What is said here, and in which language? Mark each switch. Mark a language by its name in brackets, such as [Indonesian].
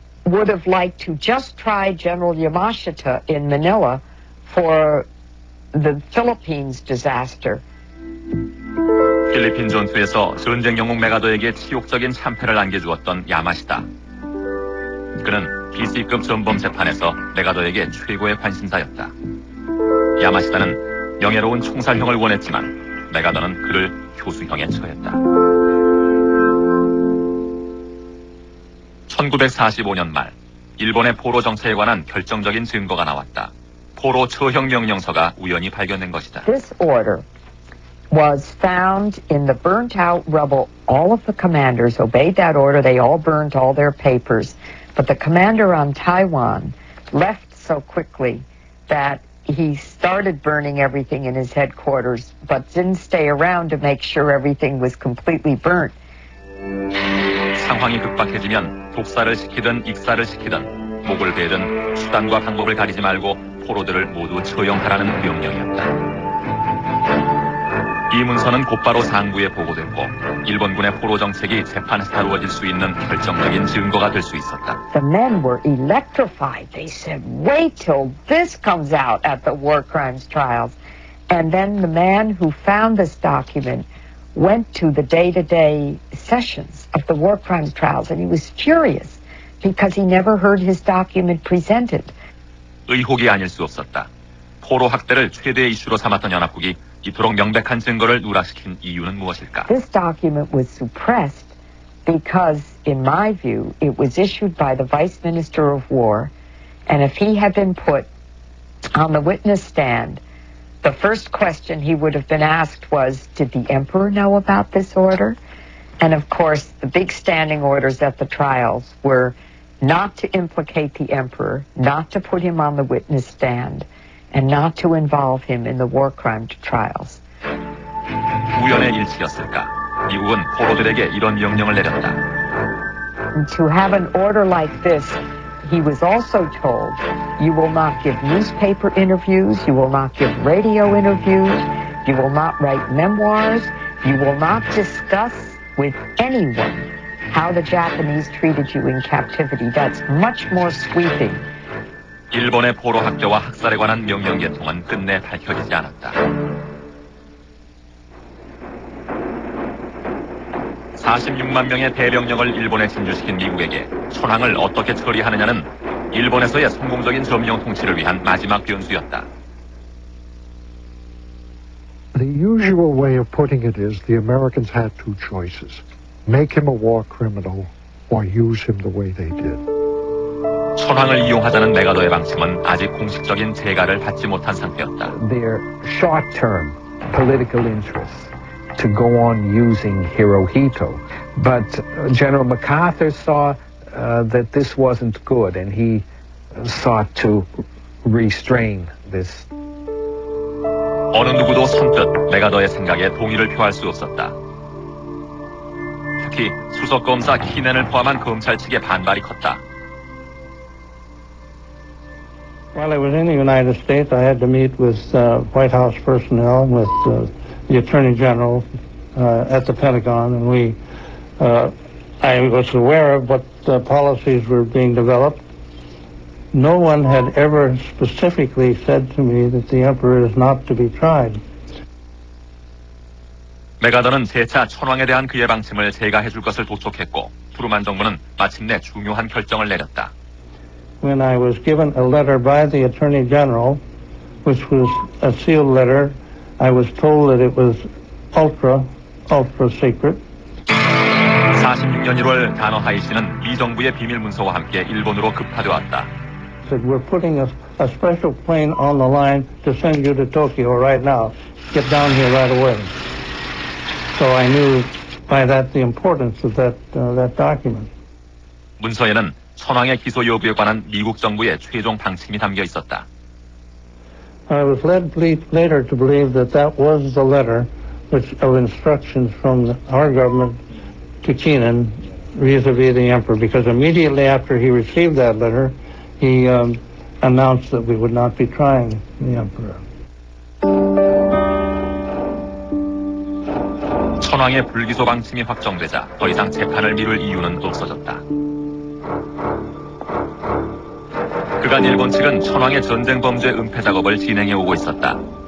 [English] would have liked to just try General Yamashita in Manila for the Philippines disaster. [Korean] 필리핀 전투에서 전쟁 영웅 메가더에게 치욕적인 참패를 안겨주었던 야마시타. 그는 BC급 전범 재판에서 메가더에게 최고의 관심사였다. 야마시타는 명예로운 총살형을 원했지만 메가더는 그를 교수형에 처했다. 1945년 말 일본의 포로 정책에 관한 결정적인 증거가 나왔다. 포로 처형 명령서가 우연히 발견된 것이다. [English] This order was found in the burnt out rubble. All of the commanders obeyed that order. They all burned all their papers. But the commander on Taiwan left so quickly that he started burning everything in his headquarters, but didn't stay around to make sure everything was completely burnt. [Korean] 상황이 급박해지면 독사를 시키든 익사를 시키든 목을 베든 수단과 방법을 가리지 말고 포로들을 모두 처형하라는 명령이었다. 이 문서는 곧바로 상부에 보고됐고 일본군의 포로 정책이 재판에서 다루어질 수 있는 결정적인 증거가 될 수 있었다. [English] The men were electrified. They said, wait till this comes out at the war crimes trials. And then the man who found this document went to the day-to-day sessions of the war crimes trials, and he was furious because he never heard his document presented. [Korean] 의혹이 아닐 수 없었다. 포로 학대를 최대 이슈로 삼았던 연합국이 이토록 명백한 증거를 누락시킨 이유는 무엇일까? [English] This document was suppressed because, in my view, it was issued by the Vice Minister of War, and if he had been put on the witness stand, the first question he would have been asked was, did the Emperor know about this order? And of course, the big standing orders at the trials were not to implicate the Emperor, not to put him on the witness stand, and not to involve him in the war crime trials. [Korean] 우연의 일치였을까? 미국은 포로들에게 이런 명령을 내렸다. [English] To have an order like this, he was also told, you will not give newspaper interviews, you will not give radio interviews, you will not write memoirs, you will not discuss with anyone how the Japanese treated you in captivity. That's much more sweeping. [Korean] 일본의 포로 학대와 학살에 관한 명령 계통은 끝내 밝혀지지 않았다. 46만 명의 대병력을 일본에 진주시킨 미국에게 천황을 어떻게 처리하느냐는 일본에서의 성공적인 점령 통치를 위한 마지막 변수였다. [English] The usual way of putting it is the Americans had two choices. Make him a war criminal or use him the way they did. [Korean] 천황을 이용하자는 메가더의 방침은 아직 공식적인 재가를 받지 못한 상태였다. [English] Their short-term political interests to go on using Hirohito. But General MacArthur saw that this wasn't good, and he sought to restrain this. [Korean] 어느 누구도 선뜻 메가더의 생각에 동의를 표할 수 없었다. 특히 수석검사 키넨을 포함한 검찰 측의 반발이 컸다. [English] While I was in the United States, I had to meet with White House personnel, with the Attorney General at the Pentagon, and I was aware of what policies were being developed. No one had ever specifically said to me that the Emperor is not to be tried. [Korean] 메가더는 재차 천황에 대한 그의 방침을 재가해줄 것을 도촉했고 트루만 정부는 마침내 중요한 결정을 내렸다. [English] When I was given a letter by the Attorney General, which was a sealed letter, I was told that it was ultra secret. [Korean] 46년 1월 다너 하이 씨는 미 정부의 비밀 문서와 함께 일본으로 급파되었다. [English] Said we're putting a special plane on the line to send you to Tokyo right now. Get down here right away. So I knew by that the importance of that document. [Korean] 문서에는 천황의 기소 여부에 관한 미국 정부의 최종 방침이 담겨 있었다. [English] I was led later to believe that that was the letter of instructions from our government to Keenan vis-a-vis the Emperor, because immediately after he received that letter, he announced that we would not be trying the Emperor. [Korean] 천황의 불기소 방침이 확정되자 더 이상 재판을 미룰 이유는 없어졌다. 그간 일본 측은 천황의 전쟁 범죄 은폐 작업을 진행해 오고 있었다.